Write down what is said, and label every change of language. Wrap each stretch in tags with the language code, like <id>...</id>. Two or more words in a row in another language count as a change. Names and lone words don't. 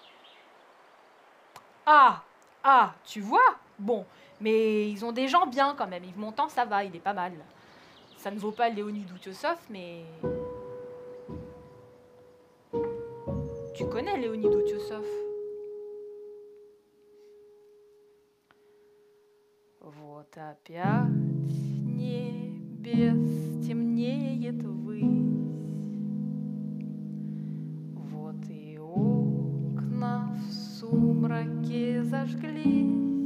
<fr>Ah, tu vois? Bon, mais ils ont des gens bien quand même. Yves Montand, ça va, il est pas mal. Ça ne vaut pas Léonid Outiossov, mais... Tu connais Léonid Outiossov?</fr> <ru>Вот опять небес темнеет ввысь. Вот и окна в сумраке зажглись.</ru>